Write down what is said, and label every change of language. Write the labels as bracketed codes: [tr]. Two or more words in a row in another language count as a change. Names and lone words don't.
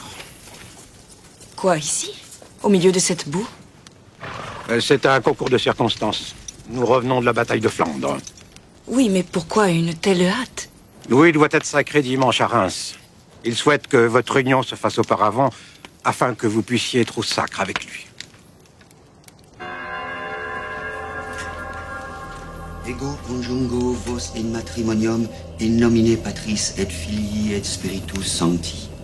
[fr] Quoi, ici? Au milieu de cette boue? C'est un concours de circonstances. Nous revenons de la bataille de Flandre. Oui, mais pourquoi une telle hâte? Louis doit être sacré dimanche à Reims. Il souhaite que votre union se fasse auparavant, afin que vous puissiez être au sacre avec lui. [la] Ego conjungo vos in matrimonium in nomine Patris et Filii et Spiritus Sancti.